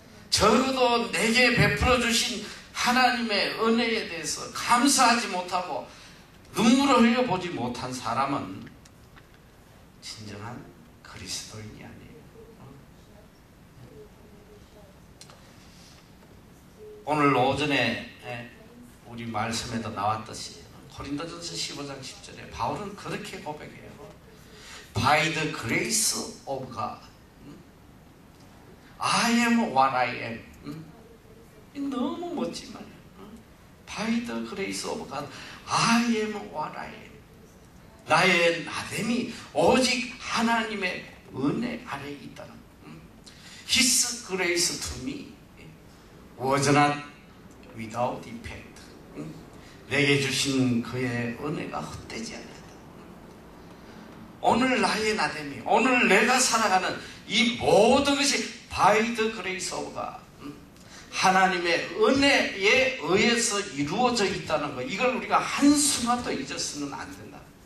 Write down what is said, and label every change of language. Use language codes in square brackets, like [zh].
[ko] 적어도 내게 베풀어 주신 하나님의 은혜에 대해서 감사하지 못하고 눈물을 흘려보지 못한 사람은 진정한 그리스도인이 아니에요. 오늘 오전에 우리 말씀에도 나왔듯이 고린도전서 15장 10절에 바울은 그렇게 고백해요. [en] By the grace of God, I am what I am. [ko] 너무 멋진 말이에요. [en] By the grace of God, I am what I am. [ko] 나의 나됨이 오직 하나님의 은혜 아래에 있다는 거예요. [en] His grace to me was not without effect. [ko] 내게 주신 그의 은혜가 헛되지 않았다. 오늘 나의 나됨이, 오늘 내가 살아가는 이 모든 것이 [en] by the grace of God, [ko] 하나님의 은혜에 의해서 이루어져 있다는 것, 이걸 우리가 한순간도 잊어서는 안 된다.